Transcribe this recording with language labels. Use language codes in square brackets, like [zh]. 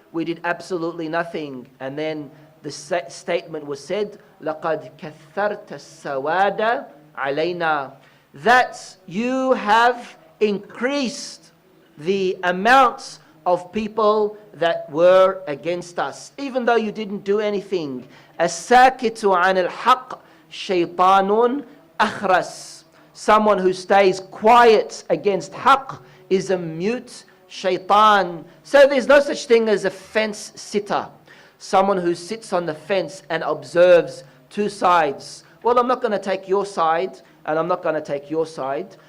[en] We did absolutely nothing. And then the statement was said, [ar] لَقَدْ كَثَّرْتَ السَّوَادَ عَلَيْنَا, [en] that you have increased the amounts of people that were against us, even though you didn't do anything. [ar] السَّاكِتُ عَنِ الْحَقِّ شَيْطَانٌ أَخْرَسٌ. [en] Someone who stays quiet against haqq is a mute shaitan. So there's no such thing as a fence sitter. Someone who sits on the fence and observes two sides. Well, I'm not going to take your side and I'm not going to take your side.